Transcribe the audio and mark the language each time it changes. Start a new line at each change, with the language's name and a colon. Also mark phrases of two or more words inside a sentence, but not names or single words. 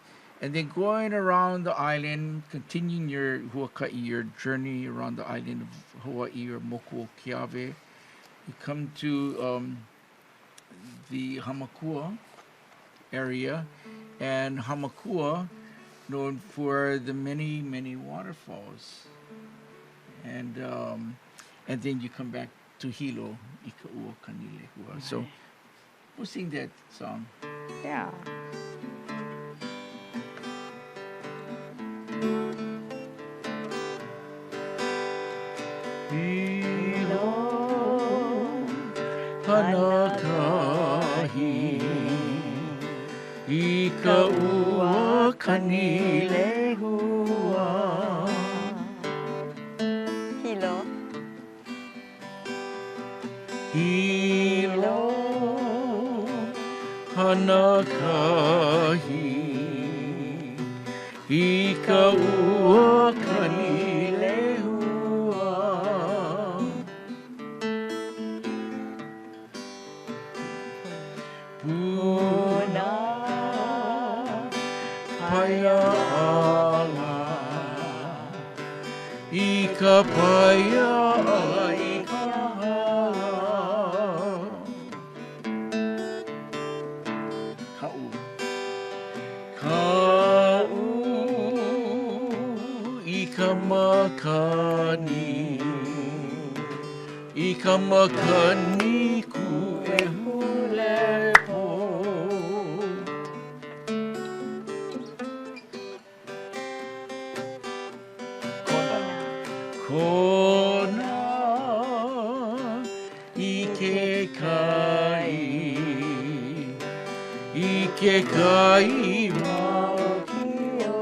English: And then going around the island, continuing your Huaka'i, your journey around the island of Hawaii or Moku Keawe, you come to the Hamakua area, and Hamakua known for the many, many waterfalls. And then you come back to Hilo,
Hawaiian: Ika'ua Kanilehua.
English: Right. So we'll sing that song. Yeah.
Hawaiian: Hilo Hanakahi Ika'ua Kanilehua. Hilo. Hilo Hanakahi Ika'ua Kanilehua. Puna Paya Ala Ika Paya Ala Ika Hala. Ka'u Ka'u Ika Makani Ika Makani Ku'ehulepo. Kona Ike Kai Ike Kai Maoki